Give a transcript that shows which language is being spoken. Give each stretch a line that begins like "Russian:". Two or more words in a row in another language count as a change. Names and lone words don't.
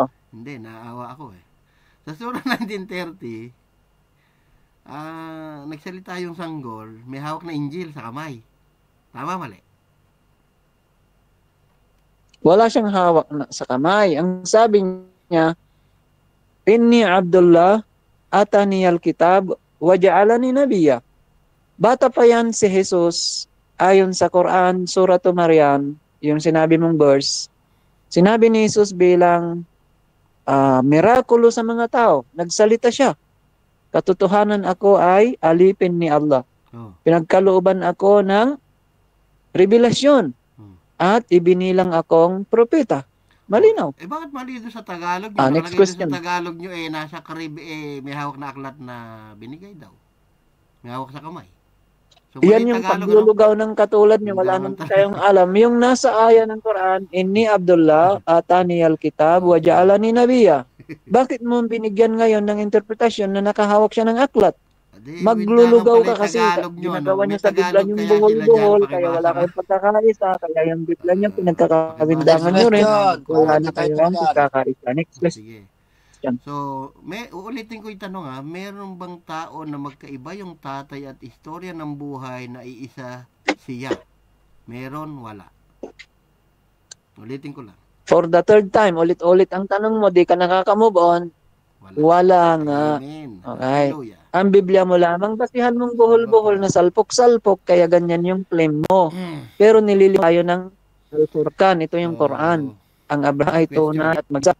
Filipino: Hindi, naawa ako eh. Sa Surah 1930, nagsalita yung sanggol, may hawak na Injil sa kamay. Tama, mali? Wala siyang hawak sa kamay. Ang sabi niya,
Arabic: إني عبد الله آتاني الكتاب وجعلني نبيا.
Filipino: Bata pa yan si Jesus, ayon sa Quran, Surah Maryam, yung sinabi mong verse, sinabi ni Jesus bilang mirakulo sa mga tao. Nagsalita siya. Katotohanan ako ay alipin ni Allah. Pinagkalooban ako ng revelasyon at ibinilang akong propeta. Malinaw. Bakit mali doon sa Tagalog nyo?
English: Next question.
Filipino: Sa Tagalog nyo nasa may hawak na aklat na binigay daw. May hawak sa kamay. So, yan yung paglulugaw ng katulad nyo, wala naman tayong alam. Yung nasa aya ng Quran,
Arabic: إني عبد الله آتاني الكتاب وجعلني نبيا.
Filipino: Bakit mo binigyan ngayon ng interpretasyon na nakahawak siya ng aklat? Maglulugaw ka kasi ginagawa niya sa Biblia yung buhol-buhol, kaya wala kayong pagkakaisa, kaya yung Biblia niya pinagkakawindangan nyo rin. Wala na kayong pagkakaisa.
English: Next question. question.
Filipino: So, uulitin ko yung tanong meron bang tao na magkaiba yung tatay at istorya ng buhay na iisa siya? Meron, wala. Ulitin ko lang.
English: For the third time,
Filipino: ulit-ulit ang tanong mo, di ka nakaka-move on. Wala nga. Amen. Okay. Hallelujah. Ang Biblia mo lamang, basihan mong buhol-buhol na salpok-salpok, kaya ganyan yung claim mo. Pero nililiw tayo ng Al-Furqan, ito yung Quran. Ang Abraham ay tunay at magsak.